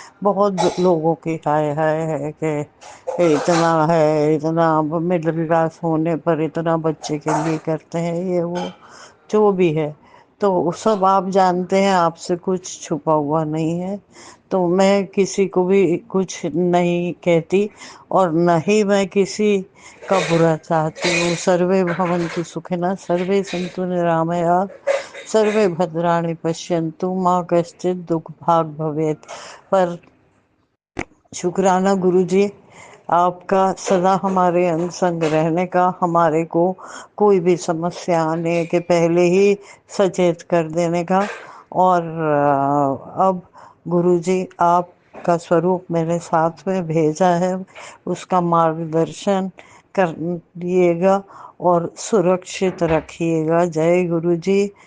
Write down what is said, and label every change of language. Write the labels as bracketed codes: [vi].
[hi] बहुत लोगों की हाय हाय है कि इतना है, इतना मिडिल क्लास होने पर इतना बच्चे के लिए करते हैं, ये वो जो भी है। तो सब आप जानते हैं, आपसे कुछ छुपा हुआ नहीं है। तो मैं किसी को भी कुछ नहीं कहती और न ही मैं किसी का बुरा चाहती हूँ। [sa] सर्वे भवन्तु सुखिनः, सर्वे सन्तु निरामयाः, सर्वे भद्राणि पश्यन्तु माँ कश्चित् दुख भाग भवेत्। [hi] पर शुक्राना गुरुजी, आपका सदा हमारे अंग संग रहने का, हमारे को कोई भी समस्या आने के पहले ही सचेत कर देने का। और अब गुरुजी आपका स्वरूप मेरे साथ में भेजा है, उसका मार्गदर्शन करिएगा और सुरक्षित रखिएगा। जय गुरुजी।